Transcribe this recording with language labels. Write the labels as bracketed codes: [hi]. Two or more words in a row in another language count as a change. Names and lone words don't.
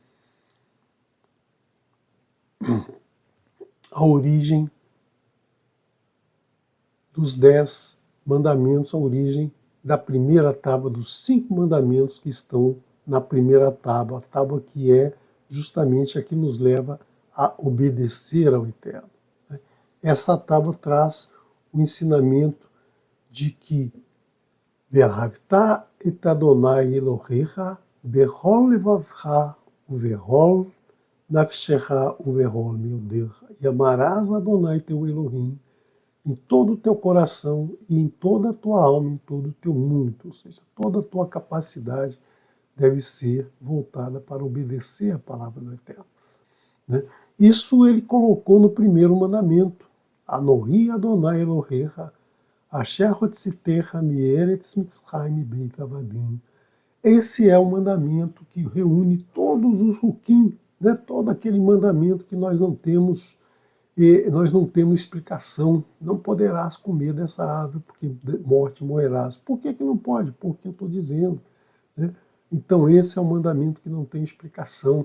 [pt] dos 10 mandamentos, a origem da primeira tábua dos 5 mandamentos que estão na primeira tábua, a tábua que é justamente a que nos leva a obedecer ao Eterno. Essa tábua traz o ensinamento de que [he] ואהבת את אדני אלהיך בכל לבבך ובכל נפשך ובכל מאדך, [pt] e amarás Adonai teu Elohim em todo o teu coração e em toda a tua alma, em todo o teu mundo. Ou seja, toda a tua capacidade deve ser voltada para obedecer a palavra do Eterno, né? Isso ele colocou no primeiro mandamento. [he] אנכי אדני אלהיך אשר הוצאתיך מארץ מצרים בית עבדים. [pt] Esse é o mandamento que reúne todos os hukim, né? Todo aquele mandamento que nós não temos explicação. Não poderás comer dessa árvore, porque morte morrerás. Por que não pode? Porque eu estou dizendo, né? Então esse é o mandamento que não tem explicação.